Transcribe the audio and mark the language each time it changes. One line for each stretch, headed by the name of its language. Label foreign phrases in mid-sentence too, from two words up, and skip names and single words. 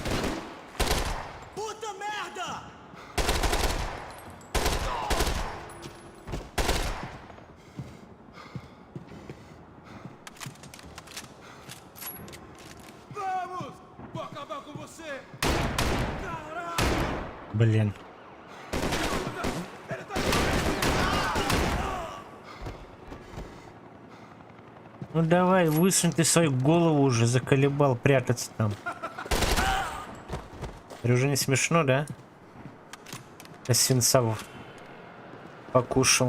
Portuguese: Puta merda! Vamos! Vou acabar com você! Caralho!
Russian: Блин. Ну давай, высунь ты свою голову уже, заколебал прятаться там. Это уже не смешно, да? Я свинцавов покушал.